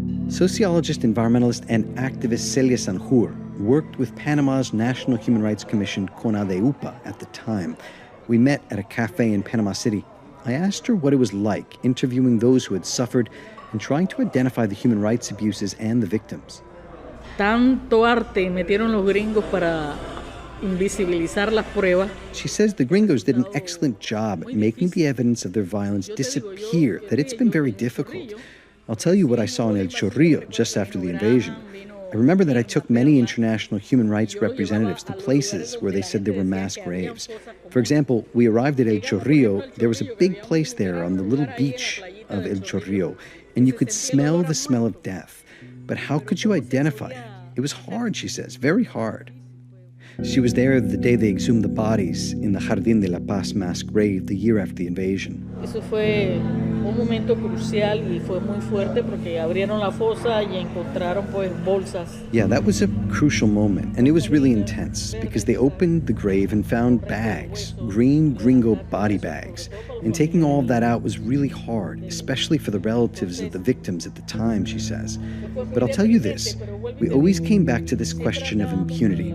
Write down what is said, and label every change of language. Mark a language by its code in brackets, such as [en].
[en] Sociologist, environmentalist, and activist Celia Sanjur worked with Panama's National Human Rights Commission, CONADEUPA, at the time. We met at a cafe in Panama City. I asked her what it was like interviewing those who had suffered and trying to identify the human rights abuses and the victims. [es] Tanto arte metieron los gringos para invisibilizar las pruebas. [en] She says the gringos did an excellent job at making the evidence of their violence disappear, that it's been very difficult. I'll tell you what I saw in El Chorrillo just after the invasion. I remember that I took many international human rights representatives to places where they said there were mass graves. For example, we arrived at El Chorrillo. There was a big place there on the little beach of El Chorrillo, and you could smell the smell of death. But how could you identify it? It was hard, she says, very hard. She was there the day they exhumed the bodies in the Jardín de la Paz mass grave the year after the invasion. [es] Eso fue un momento crucial y fue muy fuerte porque abrieron la fosa y encontraron pues bolsas. [en] Yeah, that was a crucial moment, and it was really intense because they opened the grave and found bags, green gringo body bags. And taking all of that out was really hard, especially for the relatives of the victims at the time, she says. But I'll tell you this, we always came back to this question of impunity.